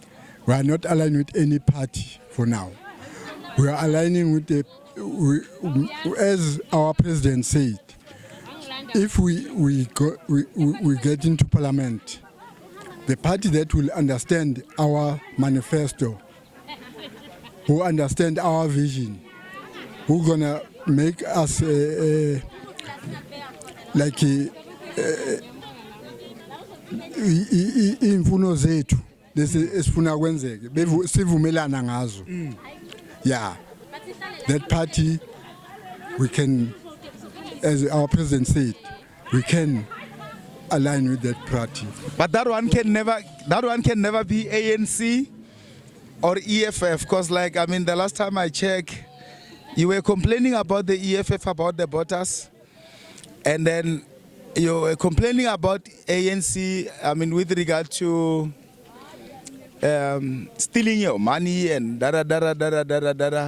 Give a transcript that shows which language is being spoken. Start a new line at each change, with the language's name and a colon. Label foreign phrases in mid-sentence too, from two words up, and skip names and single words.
English: We are not aligned with any party for now. We are aligning with as our president said, if we get into parliament, the party that will understand our manifesto, who understand our vision, who gonna make us
North Ndebele: imfuno zethu lesi esifuna kwenzeke sivumelana ngazo.
English: Yeah, that party we can, as our president said, we can align with that party. But that one can never be ANC or EFF, because the last time I checked, you were complaining about the EFF, about the voters, and then you were complaining about ANC, with regard to stealing your money and da.